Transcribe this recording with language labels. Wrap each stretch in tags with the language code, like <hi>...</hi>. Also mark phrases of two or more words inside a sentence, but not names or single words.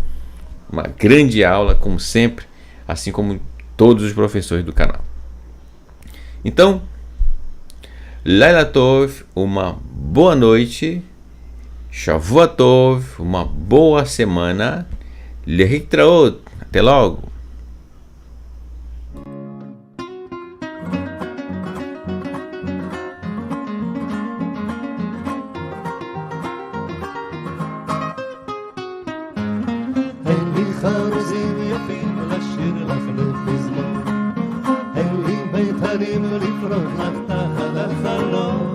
<pt>Uma grande aula, como sempre, assim como todos os professores do canal. Então,</pt> <he>לילה טוב,</he> <pt>uma boa noite,</pt> <he>שבוע טוב,</he> <pt>uma boa semana, Lehitraot, até logo.</pt> <he>אין לי חרוזים יפים לשיר לך לפזמון, אין לי מיתרים לפרוח לך תחת החלון,</he>